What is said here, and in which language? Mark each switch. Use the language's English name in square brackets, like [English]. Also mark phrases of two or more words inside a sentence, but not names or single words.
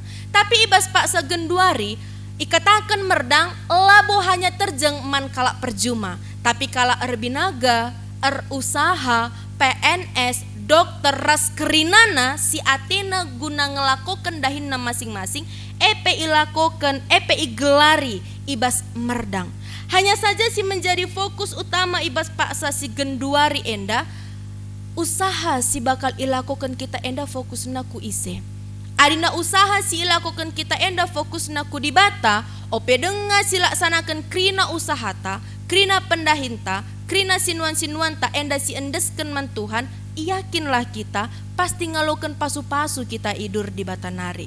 [Batak Karo] Tapi ibas pak segenduari ikatakan merdang labo hanya terjeng man kala perjuma. Tapi kala erbinaga, usaha, PNS, dokter ras kerinana si Athena guna ngelakokan dahinna masing-masing epe ilakokan epe igelari ibas merdang. [Indonesian] Hanya saja [Batak Karo] si menjadi fokus utama ibas paksa si genduari enda usaha si bakal ilakokan kita enda fokus naku ise. Adina usaha si ilakokan kita enda fokus naku di bata ope denga si laksanakan krina usahata krina pendahinta krina sinuan-sinuan ta enda si endesken man Tuhan [Indonesian] yakinlah kita pasti [Batak Karo] ngaloken pasu-pasu kita idur di bata nari.